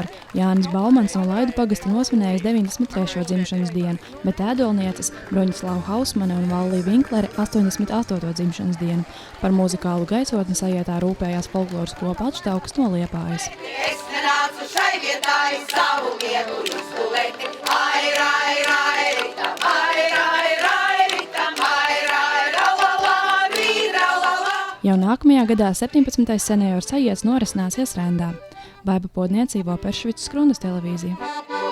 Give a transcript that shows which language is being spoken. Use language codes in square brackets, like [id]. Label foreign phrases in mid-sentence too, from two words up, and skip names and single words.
[lv] Jānis Baumans no Laidu pagasta nosvinējis 93. dzimšanas dienu, bet ēdolnieces Broņislava Hausmane un Vallija Vinklere 88. dzimšanas dienu. Par muzikālu gaisotni sajietā rūpējās folkloras kopa Atštaukas no Liepājas. Es nenācu šai vietā savu vietu izgulēti. Ai, rai, rai, ritam, ai, rai, rai, ritam, ai, rai, ralala, rīralala. Jau nākamajā gadā 17. senioru sajiets norisināsies Rendā. Baiba Podniecīvo Peršvicas Krundas televīzija.